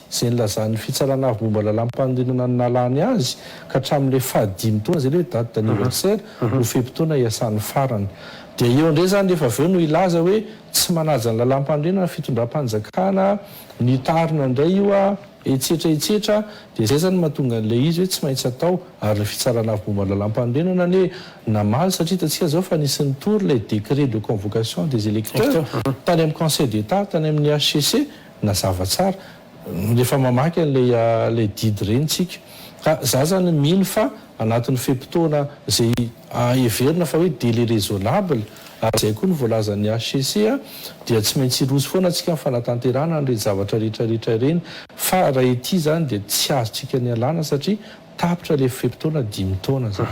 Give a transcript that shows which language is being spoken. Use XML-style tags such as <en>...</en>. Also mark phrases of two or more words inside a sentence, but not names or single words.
<mg>izay nylazan'ny fitsarana avy momba lalam-panorenana ny nalany azy ka hatramin'le fahadimy taona zay le hoe</mg> <fr>date d'anniversaire</fr> <mg>no fepitoana iasan'ny farany dia eo indray zany rehefa aveo no ilaza hoe tsy manaja ny lalam-panorenana fitondram-panjakana ny tarina indray io a etsetra dia zay zany mahatonga an'ilay izy hoe tsy maintsy atao ary le fitsarana avy momba lalam-panorenana ny hoe namaly satria hitantsika zao fa nisy tour lay</mg> <fr>décret de convocation des électeurs</fr> <mg>tany amin'ny</mg> <fr>conseil d'état</fr> <mg>tany amin'ny HCC nazava tsara rehefa mamaky an'lay didy reny tsika ka za zany mino fa anatin'ny fepitoana zay everina fa hoe</mg> <fr>délai raisonnable</fr> <mg>ary zay koa ny voalazan'ny HCC a dia tsy maintsy roso foana atsika amin'ny fanatanterana nyreny zavatra rehetrarehetra ireny fa raha ety zany dia tsy azotsika ny alàna satria tapitra le fepitoana 5 taona zay</mg>